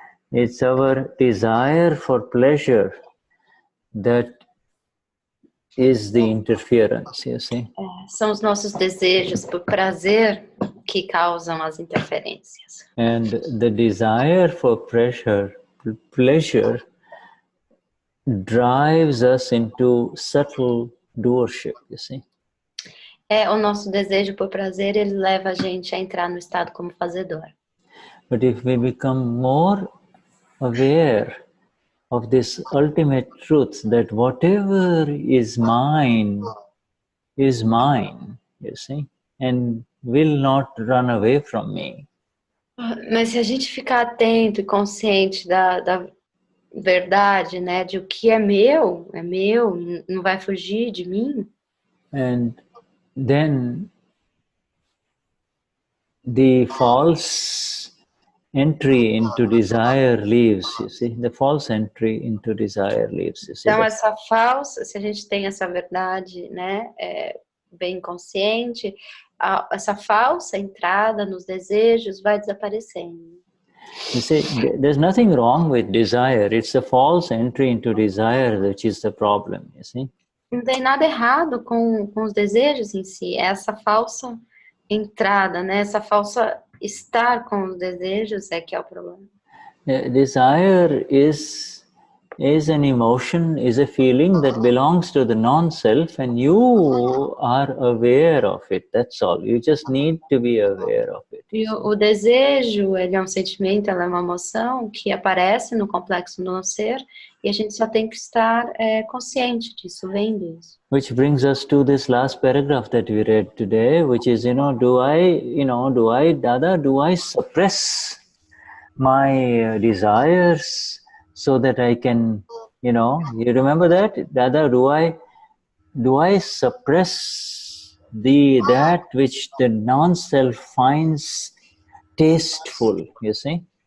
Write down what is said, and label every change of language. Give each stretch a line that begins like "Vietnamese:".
English: It's our desire for pleasure that is the interference, you see.
Portuguese: São os nossos desejos por prazer que causam as interferências.
English: And the desire for pleasure drives us into subtle doership, you see.
Portuguese: O nosso desejo por prazer, ele leva a gente a entrar no estado como fazedor.
English: But if we become more aware of this ultimate truth that whatever is mine, you see, and will not run away from me.
Portuguese: Mas se a gente ficar atento e consciente da verdade, né, de o que é meu, não vai fugir de mim.
English: And then the false entry into desire leaves, you see, the false entry into desire leaves. You see,
Portuguese: então essa falsa, se a gente tem essa verdade, né, bem consciente, essa falsa entrada nos desejos vai desaparecendo.
English: You see, there's nothing wrong with desire. It's the false entry into desire which is the problem, you see.
Portuguese: Não tem nada errado com os desejos em si, é essa falsa entrada, né? Essa falsa estar com os desejos é que é o problema.
English: Desire is is an emotion, is a feeling that belongs to the non-self, and you are aware of it. That's all. You just need to be aware of it.
Portuguese: E o desejo, ele é um sentimento, ela é uma emoção que aparece no complexo do não ser, e a gente só tem que estar consciente disso, vendo isso.
English: Which brings us to this last paragraph that we read today, which is, do I, Dada, do I suppress my desires so that I can, you remember that? Dada, do I suppress that which the non-self finds tasteful, you see?